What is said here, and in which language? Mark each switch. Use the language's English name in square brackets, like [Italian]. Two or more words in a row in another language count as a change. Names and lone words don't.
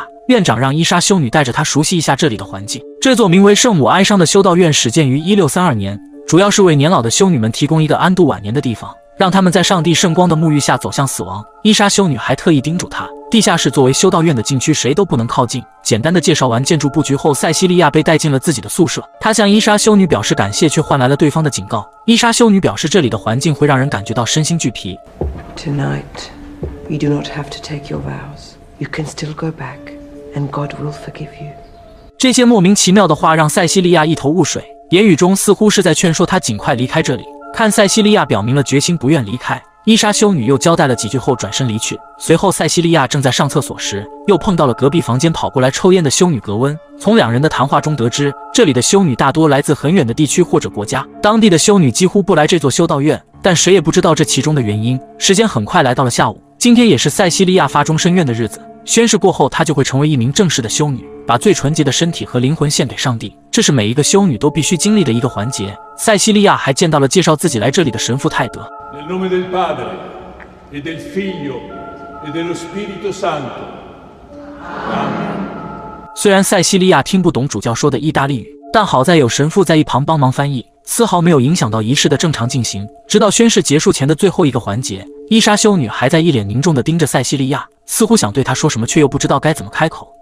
[Chinese] 院长让伊莎修女带着她熟悉一下这里的环境。这座名为圣母哀伤的修道院始建于1632年，主要是为年老的修女们提供一个安度晚年的地方，让他们在上帝圣光的沐浴下走向死亡。伊莎修女还特意叮嘱她，地下室作为修道院的禁区，谁都不能靠近。简单的介绍完建筑布局后，塞西利亚被带进了自己的宿舍。她向伊莎修女表示感谢，却换来了对方的警告。伊莎修女表示，这里的环境会让人感觉到身心俱疲。 [English] Tonight, you do not have to take your vows. You can still go back, and God will forgive you. [Chinese] 这些莫名其妙的话让塞西利亚一头雾水，言语中似乎是在劝说她尽快离开这里。看塞西利亚表明了决心，不愿离开，伊莎修女又交代了几句后转身离去。随后塞西利亚正在上厕所时，又碰到了隔壁房间跑过来抽烟的修女格温。从两人的谈话中得知，这里的修女大多来自很远的地区或者国家，当地的修女几乎不来这座修道院，但谁也不知道这其中的原因。时间很快来到了下午，今天也是塞西利亚发终身愿的日子。宣誓过后，她就会成为一名正式的修女，把最纯洁的身体和灵魂献给上帝，这是每一个修女都必须经历的一个环节。塞西利亚还见到了介绍自己来这里的神父泰德。 [Italian] Nel nome del Padre e del Figlio e dello Spirito Santo. Amen. [Chinese] 虽然塞西利亚听不懂主教说的意大利语，但好在有神父在一旁帮忙翻译，丝毫没有影响到仪式的正常进行。直到宣誓结束前的最后一个环节，伊莎修女还在一脸凝重地盯着塞西利亚，似乎想对他说什么，却又不知道该怎么开口。